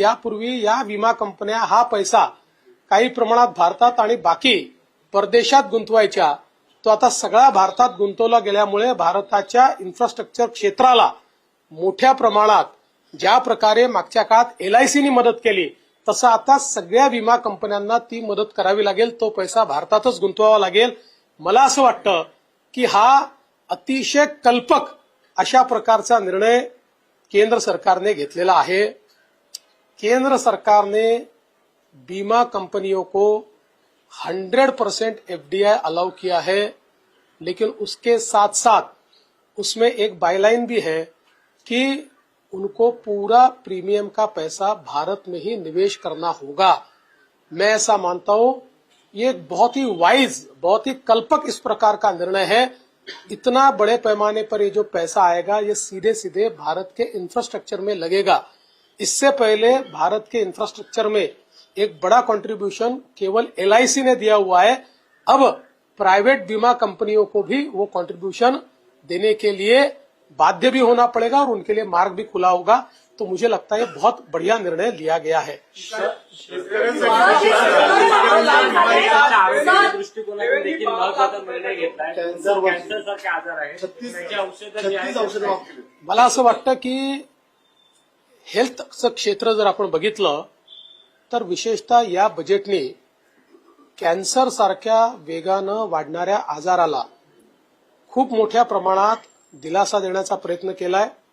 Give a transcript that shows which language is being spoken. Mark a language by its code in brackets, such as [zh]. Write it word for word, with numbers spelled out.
[mr] यापूर्वी या विमा कंपन्या हा पैसा काही प्रमाणात भारतात आणि बाकी परदेशात गुंतवायच्या, तो आता सगळा भारतात गुंतवला गेल्यामुळे भारताच्या इन्फ्रास्ट्रक्चर क्षेत्राला मोठ्या प्रमाणात ज्या प्रकारे मागच्या काळात एलआयसीनी मदत केली तसं आता सगळ्या विमा कंपन्यांना ती मदत करावी लागेल, तो पैसा भारतातच गुंतवावा लागेल। मला असं वाटतं की हा अतिशय कल्पक अशा प्रकारचा निर्णय केंद्र सरकारने घेतलेला आहे। [hi] केंद्र सरकारने बीमा कंपनियों को हंड्रेड परसेंट एफडीआई अलाउ किया है, लेकिन उसके साथ साथ उसमें एक बायलाइन भी है कि उनको पूरा प्रीमियम का पैसा भारत में ही निवेश करना होगा। मैं ऐसा मानता हूं ये एक बहुत ही वाइज, बहुत ही कल्पक इस प्रकार का निर्णय है। इतना बड़े पैमाने पर ये जो पैसा आएगा ये सीधे सीधे भारत के इंफ्रास्ट्रक्चर में लगेगा। इससे पहले भारत के इंफ्रास्ट्रक्चर में एक बड़ा कंट्रीब्यूशन केवल एल आई सी ने दिया हुआ है। अब प्राइवेट बीमा कंपनियों को भी वो कंट्रीब्यूशन देने के लिए बाध्य भी होना पड़ेगा और उनके लिए मार्ग भी खुला होगा। तो मुझे लगता है ये बहुत बढ़िया निर्णय लिया गया है। [mr] दृष्टिकोनातून देखील महत्वाचा निर्णय घेतला आहे. कॅन्सरसारखे आजार आहेत, त्याची औषधं जी आहेत, मला असं वाटतं की हेल्थचं क्षेत्र जर आपण बघितलं तर विशेषतः या बजेटने कॅन्सर सारख्या वेगानं वाढणाऱ्या आजाराला खूप मोठ्या प्रमाणात दिलासा देण्याचा प्रयत्न केलाय.